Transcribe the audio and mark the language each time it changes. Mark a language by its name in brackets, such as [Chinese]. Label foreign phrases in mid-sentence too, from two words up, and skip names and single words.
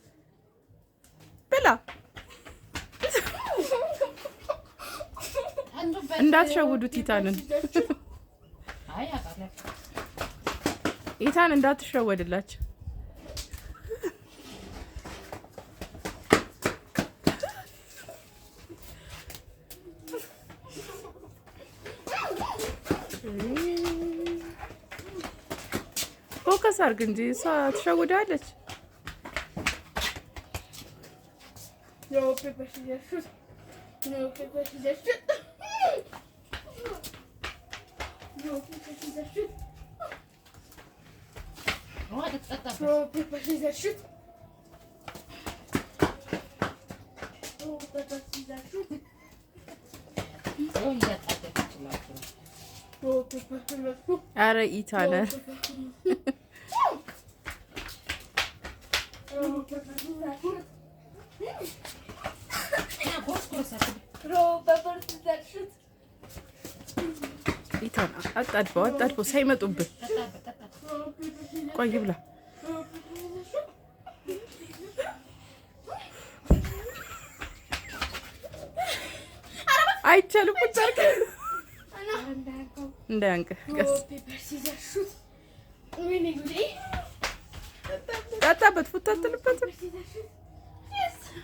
[Amharic] እንዳትሸውዱት ኢታን እንዳትሸወድላችሁ። ፎከስ አድርግ እንጂ እሷ ትሸውዳለች። [English] Rock paper scissors shoot. Rock paper scissors shoot. Rock paper scissors shoot. Rock paper scissors shoot. Rock paper scissors shoot. Rock paper scissors shoot. [Amharic] አረ ኢታነ [English] Rock paper scissors shoot. Rock paper scissors shoot. [Amharic] ኢታን አጣድፈው ሳይመጡብህ ቆይ ብላ አይቻልም። ቁጭ አድርገህ እንዳያንቅህ ቀስ [English] Rock paper scissors shoot. [Amharic] ወይኔ ጉዴ! ጠጣበት ፉት አትልበትም። [English] Yes.